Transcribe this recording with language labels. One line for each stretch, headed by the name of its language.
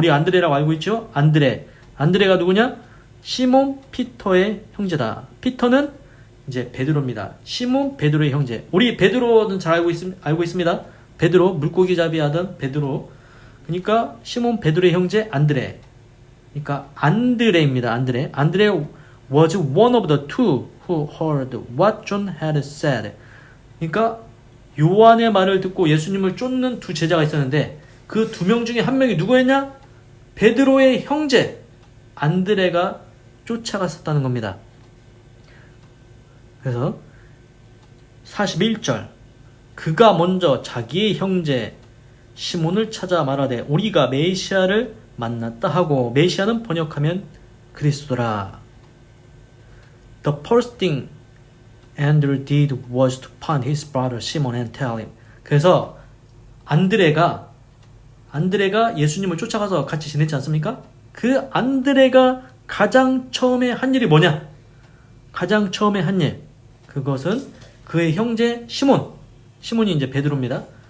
Korean: 우리 안드레라고 알고 있죠? 안드레가 누구냐? 시몬 피터의 형제다. 피터는 이제 베드로입니다. 시몬 베드로의 형제. 우리 베드로는 잘 알고 있습니다. 베드로, 물고기 잡이 하던 베드로. 그러니까 시몬 베드로의 형제 안드레. 그러니까 안드레입니다.
English: 안드레 was one of the two who heard what John had said.
Korean: 그러니까 요한의 말을 듣고 예수님을 쫓는 두 제자가 있었는데 그 두 명 중에 한 명이 누구였냐? 베드로의 형제 안드레가 쫓아갔었다는 겁니다. 그래서 41절 그가 먼저 자기의 형제 시몬을 찾아 말하되 우리가 메시아를 만났다 하고 메시아는 번역하면 그리스도라.
English: The first thing Andrew did was to find his brother Simon and tell him.
Korean: 그래서 안드레가 예수님을 쫓아가서 같이 지냈지 않습니까? 그 안드레가 가장 처음에 한 일이 뭐냐? 가장 처음에 한 일. 그것은 그의 형제 시몬이 이제 베드로입니다.